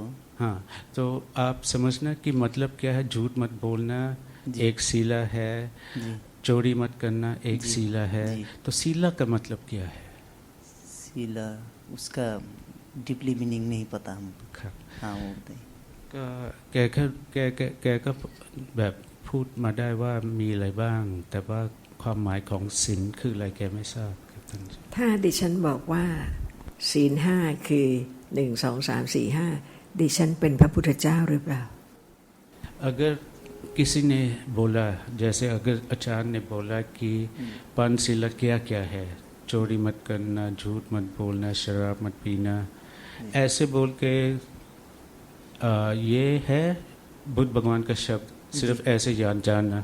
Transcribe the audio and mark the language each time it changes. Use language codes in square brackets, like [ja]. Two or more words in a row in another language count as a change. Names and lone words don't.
[hi] हाँ तो आप समझना कि मतलब क्या है झूठ मत बोलना एक सीला है चोरी मत करना एक सीला है तो सीला का मतलब क्या है सीला उसका [en] deeply meaning [hi] नहीं पता हम हाँ वो बताइए [th] แกก็แบบพูดมาได้ว่ามีอะไรบ้างแต่ว่าความหมายของศีลคืออะไรแกไม่ทราบครับท่าน ถ้าดิฉันบอกว่าศีล5คือ1 2 3 4 5ดิฉันเป็นพระพุทธเจ้าหรือเปล่า [hi] अगर किसी ने बोला जैसे अगर आचार्य ने बोला कि पंचशीला क्या क्या है चोरी मत करना झूठ मत बोलना शराब मत पीना ऐसे बोल के ये है बुद्ध भगवान का शब्द सिर्फ ऐसे जानना